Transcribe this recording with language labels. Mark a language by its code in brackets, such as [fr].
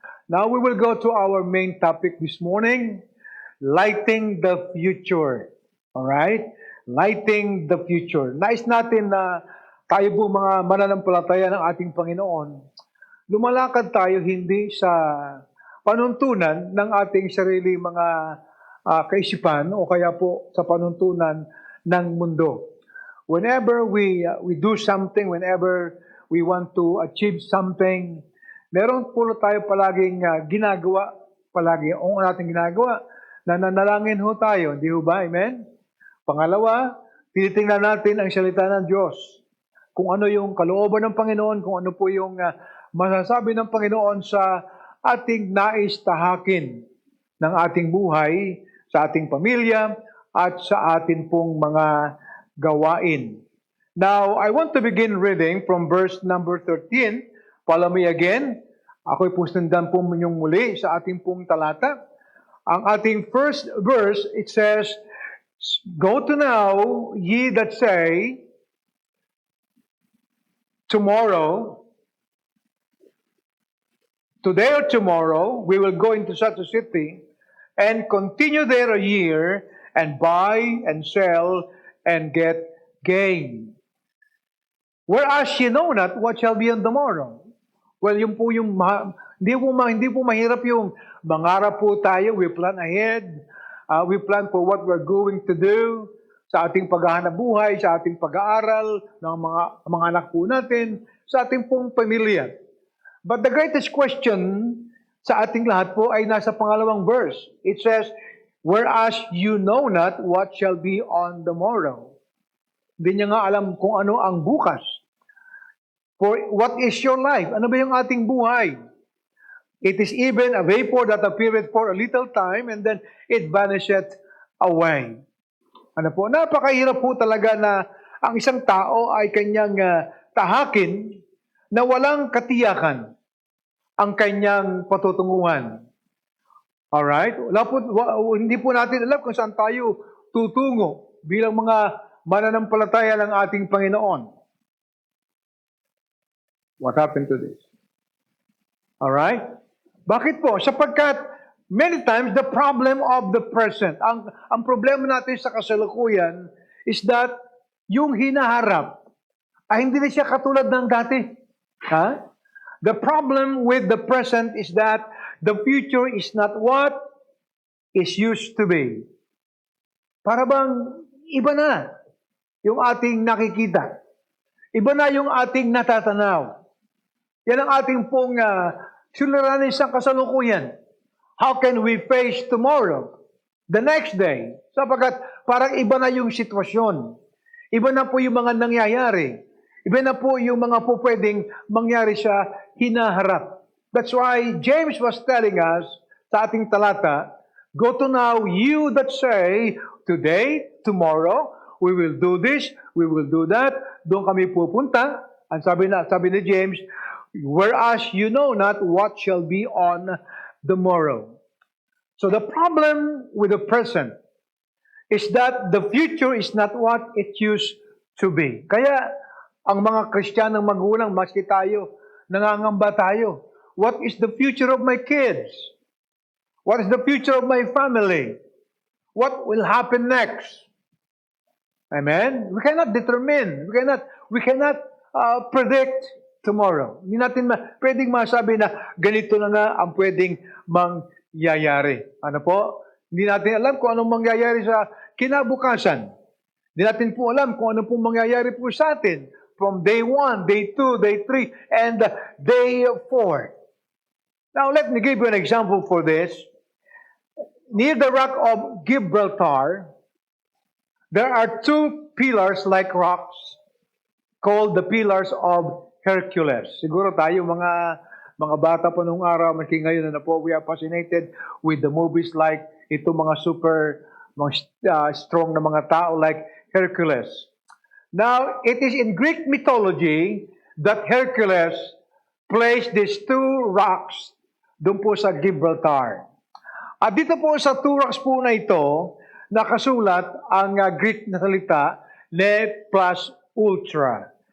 [en] Now we will go to our main topic this morning, lighting the future. Alright? Lighting the future. [tl] Nais natin na tayo po mga mananampalataya ng ating Panginoon, lumalakad tayo hindi sa panuntunan ng ating sarili mga kaisipan o kaya po sa panuntunan ng mundo. [en] Whenever we do something, whenever we want to achieve something, [tl] meron po tayo palaging ginagawa, palagi ang ating ginagawa, nananalangin ho tayo, hindi ho ba? Amen? Pangalawa, tinitingnan natin ang salita ng Diyos. Kung ano yung kalooban ng Panginoon, kung ano po yung masasabi ng Panginoon sa ating nais tahakin ng ating buhay, sa ating pamilya, at sa atin pong mga gawain. [en] Now, I want to begin reading from verse number 13. Follow me again. [tl] Ako'y pusundan po ninyong muli sa ating pong talata. [en] Ang ating first verse, it says, "Go to now, ye that say, tomorrow, today or tomorrow, we will go into such a city and continue there a year and buy and sell and get gain. Whereas ye know not what shall be on the morrow." [tl] Well, yun po yung hindi po mahirap yung mangarap po tayo, [en] we plan ahead, we plan for what we're going to do [tl] sa ating paghahanap buhay, sa ating pag-aaral ng mga anak po natin, sa ating pong pamilya. [en] But the greatest question [tl] sa ating lahat po ay nasa pangalawang verse. [en] It says, "Whereas you know not what shall be on the morrow." [tl] Hindi niya nga alam kung ano ang bukas. [en] For what is your life? [tl] Ano ba yung ating buhay? [en] It is even a vapor that appeareth for a little time and then it vanisheth [tl] away. Ano po? Napakahirap po talaga na ang isang tao ay kanyang tahakin na walang katiyakan ang kanyang patutunguhan. Alright? Hindi po natin alam kung saan tayo tutungo bilang mga mananampalataya ng ating Panginoon. [en] What happened to this? Alright? [tl] Bakit po? Sapagkat [en] many times the problem of the present, [tl] ang problema natin sa kasalukuyan [en] is that [tl] yung hinaharap ay hindi na siya katulad ng dati. Ha? [en] The problem with the present is that the future is not what is used to be. [tl] Para bang iba na yung ating nakikita. Iba na yung ating natatanaw. Yan ang ating pong suliranin sa kasalukuyan. [en] How can we face tomorrow? The next day? [tl] Sapagkat parang iba na yung sitwasyon. Iba na po yung mga nangyayari. Iba na po yung mga po pwedeng mangyari sa hinaharap. [en] That's why James was telling us [tl] sa ating talata, [en] go to now, you that say, today, tomorrow, we will do this, we will do that. [tl] Doon kami pupunta. Ang sabi ni James, [en] whereas you know not what shall be on the morrow. So the problem with the present is that the future is not what it used to be. [tl] Kaya ang mga Kristiyanong magulang, maski tayo, nangangamba tayo. [en] What is the future of my kids? What is the future of my family? What will happen next? Amen? We cannot determine. We cannot predict tomorrow. [tl] Hindi natin pwedeng masabi na ganito na nga ang pwedeng mangyayari. Ano po? Hindi natin alam kung anong mangyayari sa kinabukasan. Hindi natin po alam kung anong pong mangyayari po sa atin [en] from day 1, day 2, day 3, and day 4. Now, let me give you an example for this. Near the rock of Gibraltar, there are two pillars like rocks called the pillars of Hercules. [tl] Siguro tayo mga bata pa nung araw, maski ngayon na po, [en] we are fascinated with the movies like [tl] ito mga super strong na mga tao like Hercules. [en] Now, it is in Greek mythology that Hercules placed these two rocks [tl] doon po sa [en] Gibraltar. [tl] At dito po sa two rocks po na ito, nakasulat ang Greek na salita, ne plus ultra.